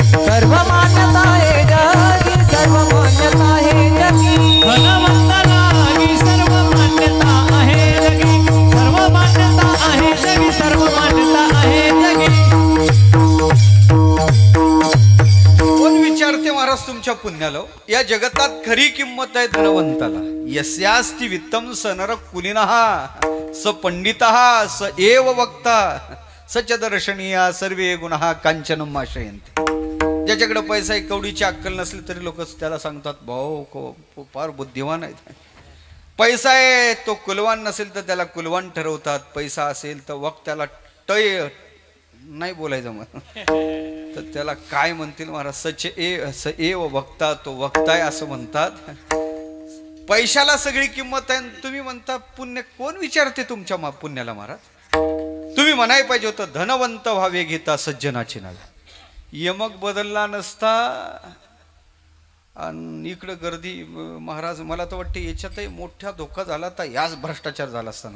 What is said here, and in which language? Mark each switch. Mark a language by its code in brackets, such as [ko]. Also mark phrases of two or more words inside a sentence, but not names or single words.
[mr] सर्व मान्यता हे जगी. सर्व मान्यता हे जगी. धनवंताला ही सर्व मान्यता आहे जगी. सर्व मान्यता आहे जगी. सर्व मान्यता आहे जगी. कोण विचारते महाराज तुमच्या पुण्याला. या जगतात खरी किंमत आहे धनवंताला. [sa] यस्यास्ति वित्तम स नर कुलीनः स पंडितः स एव वक्ता सच दर्शनीया सर्वे गुणः कांचनम आश्रयन्ते. [mr] ज्याच्याकडे पैसा आहे कवडीची अक्कल नसली तरी लोक त्याला सांगतात भाऊ फार बुद्धिवान आहेत. पैसा आहे तो कुलवान नसेल तर त्याला कुलवान ठरवतात. पैसा असेल तर वक्त्याला टय नाही बोलायचं मग तर त्याला काय म्हणतील महाराज [sa] स एव वक्ता [mr] तो वक्ता आहे असं म्हणतात. पैशाला सगळी किंमत आहे. तुम्ही म्हणता पुण्य. कोण विचारते तुमच्या पुण्याला महाराज. तुम्ही म्हणाय पाहिजे होतं धनवंत व्हावे घेता सज्जनाची नावे. यमक बदलला नसता आणि इकडं गर्दी महाराज मला तर वाटते याच्यातही मोठा धोका झाला तर याच भ्रष्टाचार झाला असताना.